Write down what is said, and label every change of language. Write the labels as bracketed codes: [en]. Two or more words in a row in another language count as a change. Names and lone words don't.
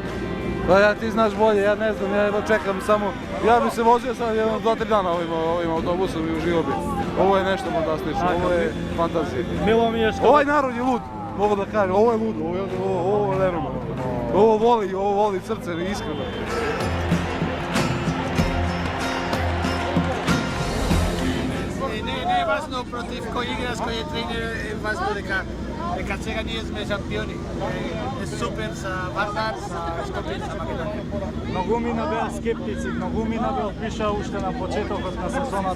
[sr] Pa ja ti znaš bolje, ja ne znam, ja jedno čekam samo... Ja bi se vozio sad jedno 2-3 dana ovim autobusom i uživao bi. Ovo je nešto fantastično, ovo je fantazija. Milo mi je što... Ovaj narod je lud, mogu da kažem, ovo je lud, ovo je nenormalno. Ovo voli srce, iskreno. [mk] Не е важно против кој играш, кој е тренер, е важно дека сега ние сме шампиони. Е супер за Вардар, за Скопје, за Македонија. Многумина беа скептици, многумина беа пиша уште на почетокот на сезоната.